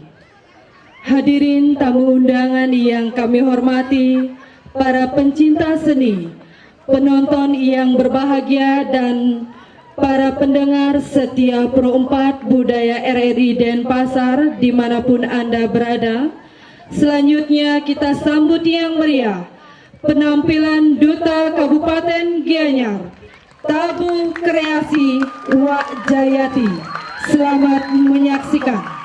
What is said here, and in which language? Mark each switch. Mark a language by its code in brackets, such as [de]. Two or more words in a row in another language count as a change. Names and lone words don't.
[id] Hadirin tamu undangan yang kami hormati, para pencinta seni, penonton yang berbahagia, dan para pendengar setia Pro 4 Budaya RRI Denpasar dimanapun Anda berada. Selanjutnya kita sambut yang meriah penampilan Duta Kabupaten Gianyar, tabuh kreasi Uwak Jayati. Selamat menyaksikan.